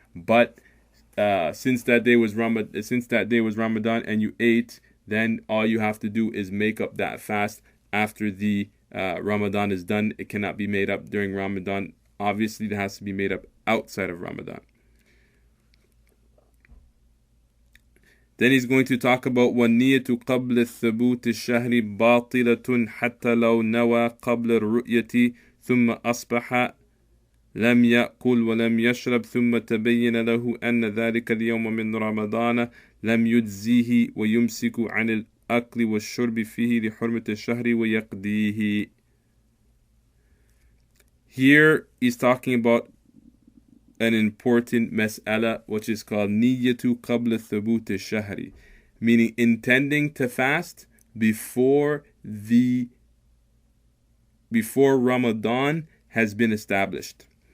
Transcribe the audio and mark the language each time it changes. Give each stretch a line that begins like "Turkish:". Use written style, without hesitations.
English: But since that day was Ramadan and you ate, then all you have to do is make up that fast after the Ramadan is done. It cannot be made up during Ramadan. Obviously, it has to be made up outside of Ramadan. Then he's going to talk about
Arabic: وَالنِّيَّةُ قَبْلَ الثُّبُوتِ الشَّهْرِ بَاطِلَةٌ حَتَّى لَوْ نَوَى قَبْلَ الرُّؤْيَةِ ثُمَّ أَصْبَحَ لم يأكل ولم يشرب ثم تبين له أن ذلك اليوم من رمضان لم يجزيه ويمسك عن الأكل والشرب فيه لحرمة الشهر ويقضيه.
English: Here he's talking about an important mas'ala, which is called
Arabic: niyyatu qabla thubut ash-shahri,
English: meaning intending to fast before Ramadan has been established.